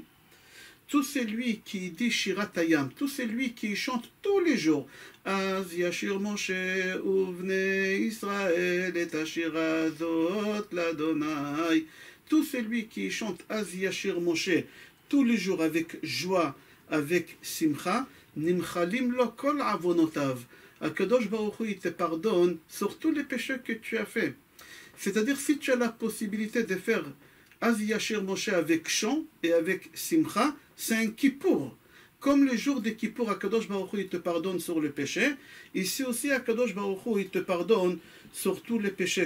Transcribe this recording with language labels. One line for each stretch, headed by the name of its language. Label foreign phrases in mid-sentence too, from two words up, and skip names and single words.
French: Tout celui qui dit
Hebrew: שירת הים,
French: tout celui qui chante tous les jours,
Hebrew: אז ישיר משה ובני ישראל
French: et
Hebrew: השירה הזאת לה,
French: tout celui qui chante
Hebrew: אז ישיר משה
French: tous les jours avec joie, avec simcha,
Hebrew: נמחלים לו כל עוונותיו. הקדוש ברוך הוא,
French: il te pardonne sur tous les péchés que tu as fait. C'est-à-dire, si tu as la possibilité de faire
Hebrew: אז ישיר משה
French: avec chant et avec simcha, c'est un kippour. Comme le jour de kippour,
Hebrew: הקדוש ברוך הוא,
French: il te pardonne sur le péché. Ici aussi,
Hebrew: הקדוש ברוך הוא,
French: il te pardonne sur tous les péchés.